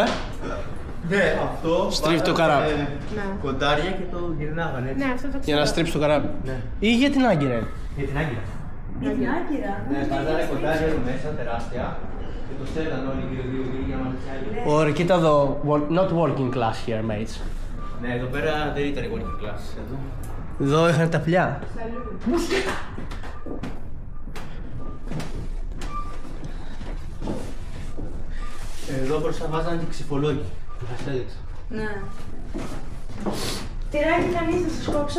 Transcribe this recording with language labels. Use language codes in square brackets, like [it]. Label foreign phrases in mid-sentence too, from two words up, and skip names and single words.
[el] Ναι, αυτό. Στρίβει το καράβι. Κοντάρια και το γυρνάγανε έτσι. Ναι, αυτό το Για ξέρω. να στρίψει το καράβι. Ή για την άγκυρα. Για την άγκυρα. Για την άγκυρα. Ναι, βάζανε κοντάρια εδώ μέσα, τεράστια. Και το στέλναν όλοι γύρω-γύρω για να μάθει άλλη. Ωραία, κοίτα εδώ. [en] Not working class here, mates. [el] Ναι, εδώ πέρα δεν ήταν η [en] working class. [el] Εδώ είχαν τα πουλιά. Εδώ μπροστά βάζανε και ξυφολόγοι. Που σας έδειξα. Ναι. Τυράκι κανείς θα σας κόψω.